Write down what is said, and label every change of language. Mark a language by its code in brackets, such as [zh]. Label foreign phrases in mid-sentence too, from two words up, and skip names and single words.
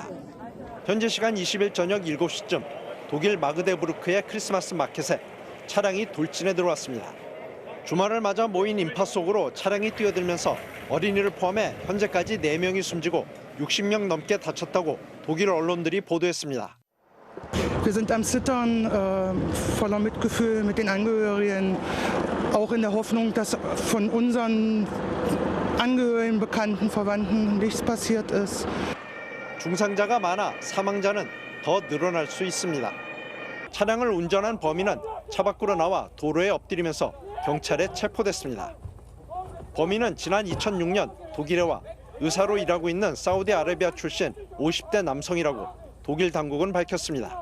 [ko] 현재 시간 20일 저녁 7시쯤 독일 마그데부르크의 크리스마스 마켓에 차량이 돌진해 들어왔습니다. 주말을 맞아 모인 인파 속으로 차량이 뛰어들면서 어린이를 포함해 현재까지 4명이 숨지고 60명 넘게 다쳤다고 독일 언론들이 보도했습니다. [de] Wir sind am Zittern, voller Mitgefühl mit den Angehörigen, auch in der Hoffnung, dass von unseren Angehörigen, Bekannten, Verwandten nichts passiert ist. [ko] 중상자가 많아 사망자는 더 늘어날 수 있습니다. 차량을 운전한 범인은 차 밖으로 나와 도로에 엎드리면서 경찰에 체포됐습니다. 범인은 지난 2006년 독일에 와 의사로 일하고 있는 사우디아라비아 출신 50대 남성이라고 독일 당국은 밝혔습니다.